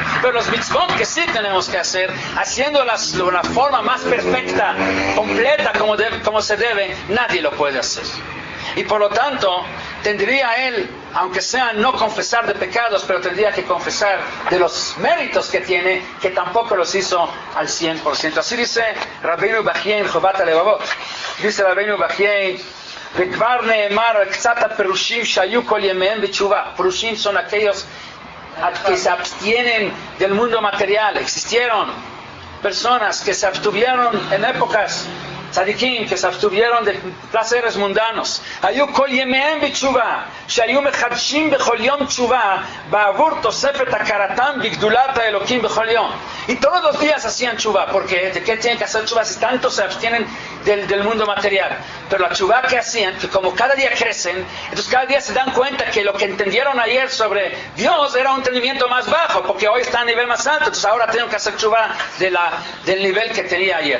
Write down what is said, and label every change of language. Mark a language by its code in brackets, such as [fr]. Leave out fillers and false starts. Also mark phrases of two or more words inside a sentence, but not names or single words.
[es] Pero los mitzvot que sí tenemos que hacer, haciéndolas de una forma más perfecta, completa, como se debe, nadie lo puede hacer. Y por lo tanto, tendría él, aunque sea no confesar de pecados, pero tendría que confesar de los méritos que tiene, que tampoco los hizo al 100%. Así dice Rabbeinu Bachye en Chovat HaLevavot. Dice Rabbeinu Bachye: [he] וכבר נאמר קצת הפירושים שהיו כל ימיהם בתשובה. [es] פירושים son aquellos que se abstienen del mundo material. Existieron personas que se abstuvieron en épocas tzadikim, que se abstuvieron de placeres mundanos. [he] היו כל ימיהם בתשובה, שהיו מחדשים בכל יום תשובה בעבור תוספת הכרתם בגדולת האלוקים בכל יום. [es] Y todos los días hacían tshuva, porque ¿de qué tienen que hacer tshuva si tanto se abstienen del mundo material? Pero la tshuva que hacían, que como cada día crecen, entonces cada día se dan cuenta que lo que entendieron ayer sobre Dios era un entendimiento más bajo, porque hoy está a nivel más alto, entonces ahora tienen que hacer tshuva del nivel que tenía ayer.